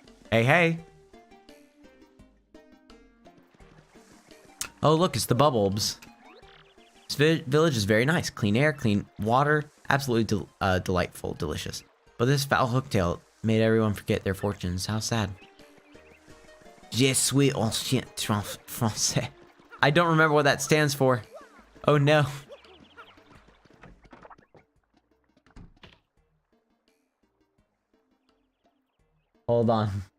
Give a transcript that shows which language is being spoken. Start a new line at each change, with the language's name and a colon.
English: Hey. Oh, look, it's the Bubblebs. This village is very nice. Clean air, clean water. Absolutely delightful, delicious. But this foul hooktail made everyone forget their fortunes. How sad.
French: Je suis ancien français.
English: I don't remember what that stands for. Oh, no. Hold on.